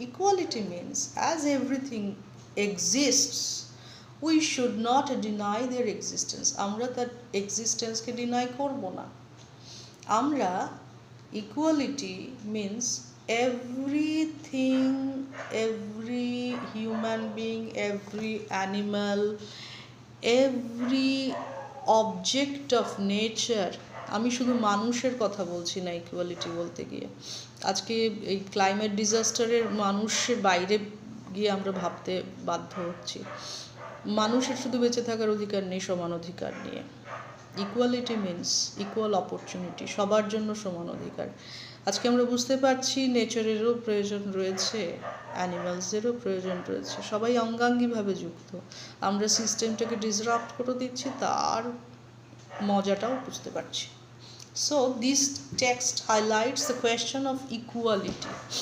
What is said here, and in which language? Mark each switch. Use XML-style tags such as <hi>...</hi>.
<en>Equality means as everything exists, we should not deny their existence.</en> <bn>আমরা তার এক্সিস্টেন্সকে deny করব না।</bn> <en>আমরা equality means everything, every human being, every animal, every object of nature।</en> <bn>আমি শুধু মানুষের কথা বলছি না ইকুয়ালিটি বলতে গিয়ে। আজকে এই ক্লাইমেট ডিজাস্টারের মানুষের বাইরে গিয়ে আমরা ভাবতে বাধ্য হচ্ছি। মানুষের শুধু বেঁচে থাকার অধিকার নেই, সমান অধিকার নিয়ে।</bn> <en>equality means equal opportunity,</en> <bn>সবার জন্য সমান অধিকার। আজকে আমরা বুঝতে পারছি নেচারেরও প্রয়োজন রয়েছে, অ্যানিমালসদেরও প্রয়োজন রয়েছে, সবাই অঙ্গাঙ্গিভাবে যুক্ত। আমরা সিস্টেমটাকে ডিসরাপ্ট করে দিচ্ছি, তার মজাটাও বুঝতে পারছি।</bn> <en>So this text highlights the question of equality.</en>